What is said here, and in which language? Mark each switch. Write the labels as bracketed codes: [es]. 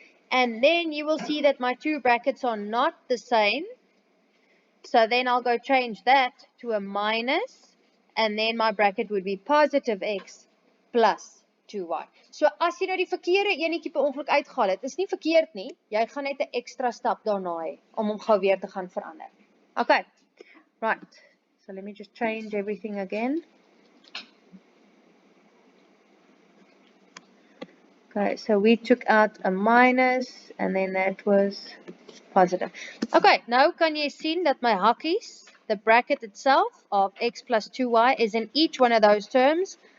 [en] And then you will see that my two brackets are not the same. So then I'll go change that to a minus, and then my bracket would be positive x plus 2y. [af] So as jy nou die verkeerde enetjie per ongeluk uitgehaal het, is nie verkeerd nie, jy gaan net 'n ekstra stap daarna hê, om hom gou weer te gaan verander. [en] Okay, right, so let me just change everything again. Okay, so we took out a minus, and then that was positive. Okay, now [af] kan jy sien dat my hakkies, [en] the bracket itself of x plus 2y is in each one of those terms.